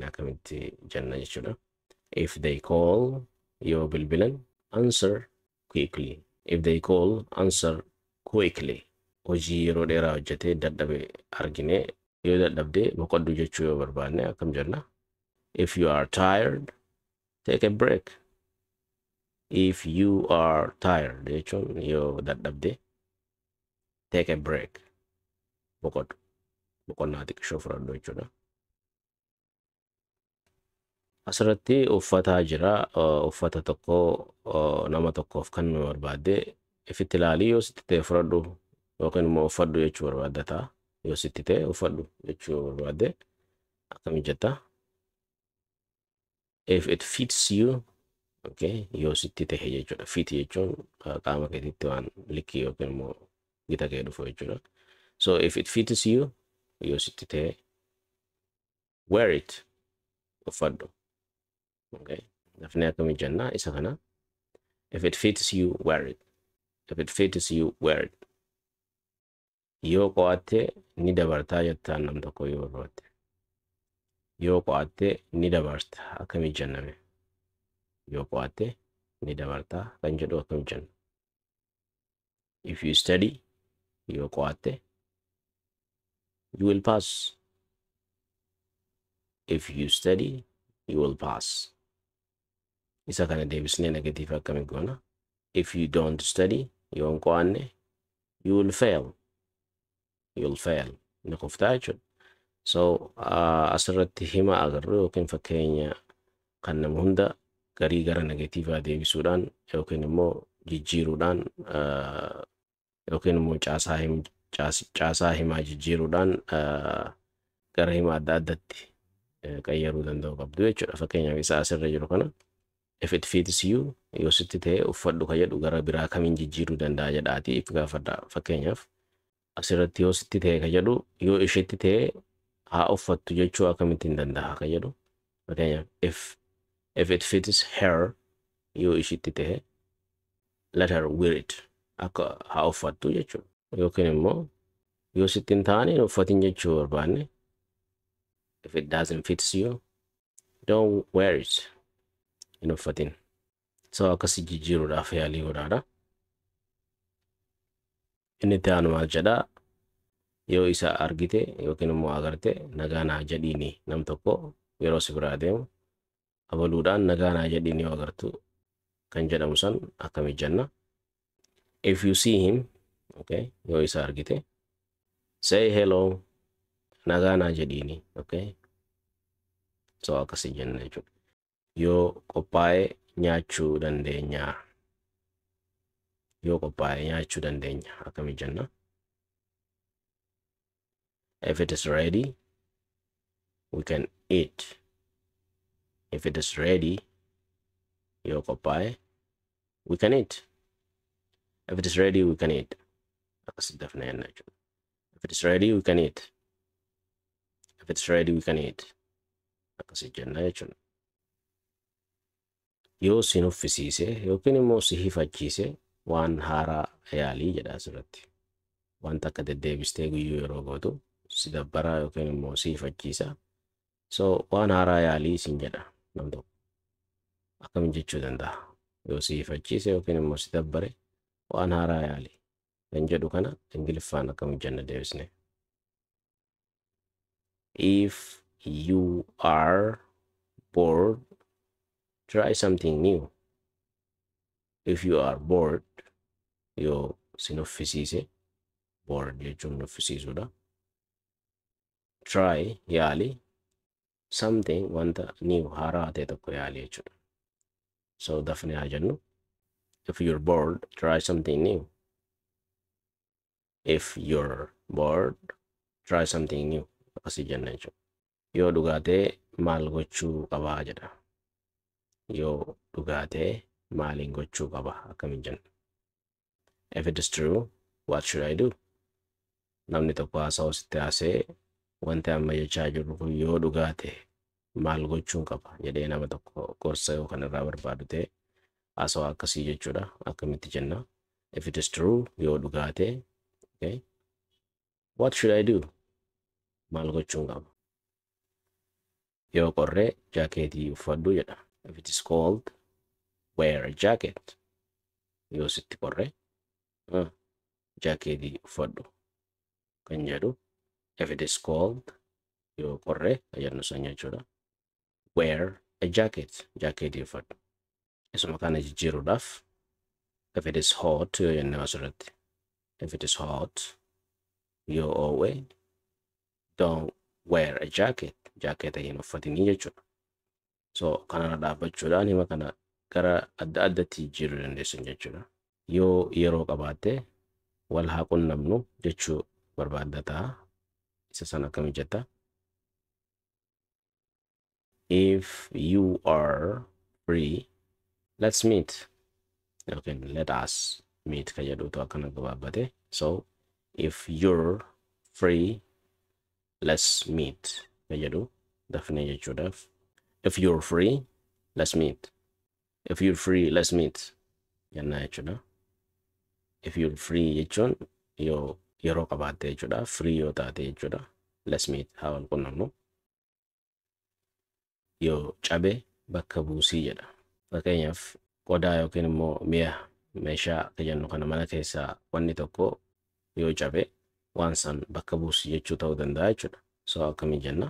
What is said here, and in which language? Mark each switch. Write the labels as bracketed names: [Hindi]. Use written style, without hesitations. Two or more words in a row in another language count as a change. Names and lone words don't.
[Oromo] akkamitti jenna jechuudha [English] if they call [Oromo] yoo bilbilan [English] answer quickly if they call answer quickly [Oromo] hojii yeroo dheeraa hojjetee dadhabe argine yoo dadhabde boqoddu jechuu yoo barbaanne akkam jenna [English] if you are tired take a break if you are tired [Oromo] jechuun yoo dadhabde [English] take a break [Oromo] boqoddu boqonnaa xiqqoo fudhadhu jechuudha asirratti uffataa jira uffata tokko nama tokkoof kan barbaade ifitti ilaalii yoo sitti ta'e fudhadhu yookiin immoo uffadhu jechuu barbaadata yoo sitti ta'e uffadhu jechuu barbaade akkami jetta [English] if it fits you okay [Oromo] yoo sitti ta'e jechuudha fit jechuun qaama keetitti waan likkii yookiin immoo gita kee dhufu [English] jechuudha so if it fits you [Oromo] yoo sitti ta'e [English] wear it uffadhu okay [Oromo] dafne akkami jenna isa kana [English] if it fits you wear it if it fits you wear it [Oromo] yoo qo'atte ni dabartaa jettaan nam tokko yoo barbaadde yoo qo'atte ni dabarta akkami jenname yoo qo'atte ni dabartaa kan jedhu akkami jenna [English] if you study [Oromo] yoo qo'atte [English] you will pass if you study you will pass [Oromo] isa kana deebisnee negative akkami goona [English] if you don't study [Oromo] yoo qo'anne [English] you will fail you'll fail [Oromo] ni qoftaa jechuudha so asirratti hima agarru yookiin fakkeenya kan nama hunda garii gara negatiivaa deebisuudhaan yookiin immoo jijjiiruudhaan yookiin immoo caasaa himaa jijjiiruudhaan gara hima adda addatti qayyaruu danda'u qabdu jechuudha fakkeenyaaf isa asirra jiru kana [English] if it fits you [Oromo] yoo sitti ta'e uffadhu ka jedhu gara biraa kamiin jijjiiruu danda'a jedhaati if gaafadha fakkeenyaaf asirratti yoo sitti ta'e ka jedhu yoo isheetti ta'e haa uffattu jechuu akkamittiin danda'a ka jedhu fakkeenyaaf [English] if it fits her [Oromo] yoo isheetti ta'e [English] let her wear it [Oromo] akka haa uffattu jechuu yookiin immoo yoo sittiin ta'anii uffatin jechuu barbaanne [English] if it doesn't fit you don't wear it. [Oromo] Hin uffatin. So akkasi jijjiiruudhaaf yaalii godhaadha. Inni itti aanu maal jedhaa? Yoo isa argite yookiin immoo agarte nagaa naa jedhiini nam tokko yeroo si biraa deemu abaluudhaan nagaa naa jedhiini yoo agartu kan jedhamu san akkami jenna. [English] If you see him, [Oromo] okay, yoo isa argite [English] say hello, [Oromo] nagaa naa jedhiini, okay. So akkasi jenna jechuudha. Yoo qophaa'e nyaachuu dandeenya. Yoo qophaa'e nyaachuu dandeenya akkami jenna. [English] If it is ready, we can eat. If it is ready, [Oromo] yoo qophaa'e, [English] we can eat. If it is ready, we can eat. [Oromo] Akkasi dafnee jenna jechuudha. [English] If it is ready, we can eat. If it's ready, we can eat. [Oromo] Akkasi jenna jechuudha. Yoo si nuffisiise yookiin immoo si hifachiise waan haaraa yaalii jedha asirratti. Wanta akka deddeebistee guyyuu yeroo gootu si dabbaraa yookiin immoo si hifachiisa. So waan haaraa yaalii sin jedha nam tokko. Akkamiin jechuu danda'a? Yoo si hifachiise yookiin immoo si dabbare waan haaraa yaalii kan jedhu kana Ingiliffaan akkamiin jenna deebisne. [English] If you are bored, try something new. If you are bored, [Oromo] yoo si nuffisiise, bored jechuun nuffisiisuudha. Try yaali something wanta new haaraa ta'e tokko yaali jechuudha. So dafnee haa jennu. [English] If you're bored, try something new. If you're bored, try something new. [Oromo] Akkasi jenna jechuudha. Yoo dhugaatee maal gochuu qabaa jedha. Yoo dhugaatee maaliin gochuu qaba akkamiin jenna. [English] If it is true, what should I do? [Oromo] Namni tokko haasawaa sitti haasee wanti amma jechaa jirru kun yoo dhugaatee maal gochuun qaba jedhee nama tokko gorsa yookaan irraa barbaadu ta'e haasawaa akkasii jechuudha. Akkamitti jenna. [English] If it is true, [Oromo] yoo dhugaatee, [English] okay, what should I do? [Oromo] Maal gochuun qaba. Yoo qorree jaakeetii uffadhu jedha. [English] If it is cold, wear a jacket. [Oromo] Yoo sitti qorree jaakeetii uffadhu kan jedhu. [English] If it is cold, [Oromo] yoo qorree jennu san jechuudha. [English] Wear a jacket. [Oromo] Jaakeetii uffadhu. Isuma kana jijjiiruudhaaf [English] if it is hot [Oromo] yoo jenne asirratti. [English] If it is hot, [Oromo] yoo oowwe, [English] don't wear a jacket. [Oromo] Jaaketa hin uffatinii jechuudha. So kanarra dhaabbachuudhaan hima kana gara adda addatti jijjiiruu dandeessan jechuudha. Yoo yeroo qabaatte wal haa qunnamnu jechuu barbaadda ta'a. Isa sana akkamiin jetta? [English] If you are free, let's meet. Okay, let us meet [Oromo] ka jedhutu akkana gabaabbate. [English] So if you're free, let's meet [Oromo] ka jedhu dafnee jechuudhaaf. [English] If you're free, let's meet. If you're free, let's meet. [Oromo] Jenna jechuudha. [English] If you're free [Oromo] jechuun yoo yeroo qabaatte jechuudha. Free yoo taate jechuudha. [English] Let's meet [Oromo] haa wal qunnamnu. Yoo cabe bakka buusii jedha. Fakkeenyaaf qodaa yookiin immoo mi'a meeshaa ka jennu kana mana keessaa wanni tokko yoo cabe waan san bakka buusii jechuu ta'uu danda'a jechuudha. So akkamiin jenna?